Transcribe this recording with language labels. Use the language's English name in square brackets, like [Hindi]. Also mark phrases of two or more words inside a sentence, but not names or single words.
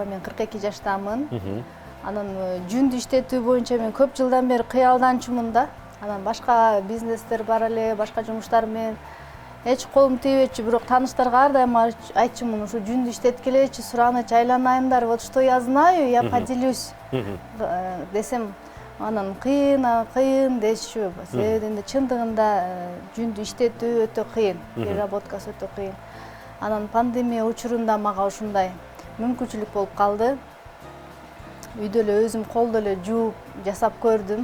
[Kyrgyz] Мен 42 жаштамын. Анан жүндү иштетүү боюнча мен көп жылдан бери кыялданчумун да. Анан башка бизнестер бар эле, башка жумуштар менен эч колум тийбечү, бирок тааныштарга ар дайым айтчумун, ушу жүндү иштеткилечи, суранычы, айланайындар, [Russian] вот что я знаю, я поделюсь [Kyrgyz] десем, анан кыйын дешчү. Себебинде чындыгында жүндү иштетүү өтө кыйын, переработкасы өтө кыйын. Анан пандемия учурунда мага ушундай мүмкүнчүлүк болуп калды. Үйдө эле өзүм колдо эле жууп жасап көрдүм.